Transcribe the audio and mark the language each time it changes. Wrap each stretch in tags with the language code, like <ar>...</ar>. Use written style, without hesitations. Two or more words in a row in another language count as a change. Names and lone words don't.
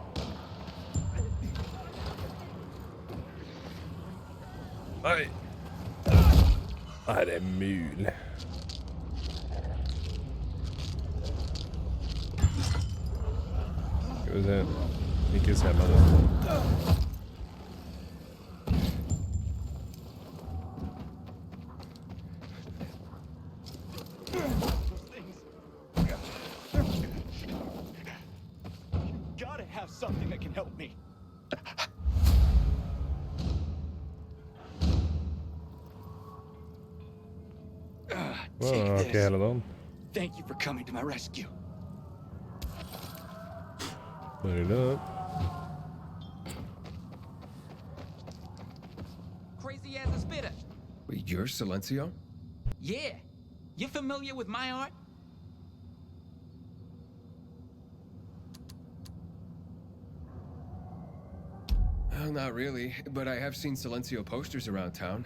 <no>Nei! Er det mulig? Skal vi se. Ikke se meg det.</no> <en>Gotta have something that can help me. Take this.</en> <no>Hele dagen.</no> <en>Thank you for coming to my rescue.</en> <no>Bare det.</no> <en>Crazy as a spitter. Wait, you're Silencio? Yeah. You familiar with my art? Well, not really, but I have seen Silencio posters around town.</en>